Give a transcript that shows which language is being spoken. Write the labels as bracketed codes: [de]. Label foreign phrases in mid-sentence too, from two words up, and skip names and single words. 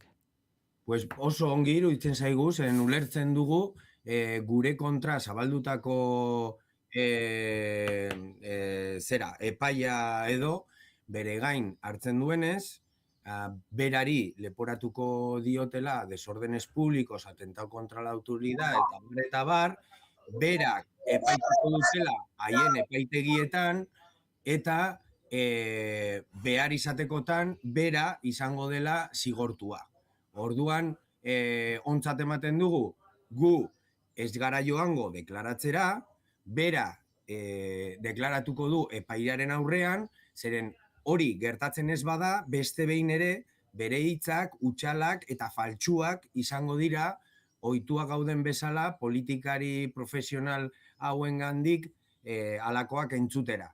[eu] Pues oso ongi iruditzen zaigu, zen ulertzen dugu gure kontra zabaldutako epaia edo bere gain hartzen duenez, berari leporatuko diotela [es] desórdenes públicos, atentado contra la autoridad [eu] eta bar, berak epaituko dutela haien epaitegietan eta behar izatekotan bera izango dela zigortua. Orduan, ontzat ematen dugu, gu ez gara joango deklaratzera, bera deklaratuko du epailaren aurrean, zeren hori gertatzen ez bada, beste behin ere, bere hitzak, hutsalak eta faltsuak izango dira, ohituak gauden bezala, politikari profesional hauengandik halakoak entzutera.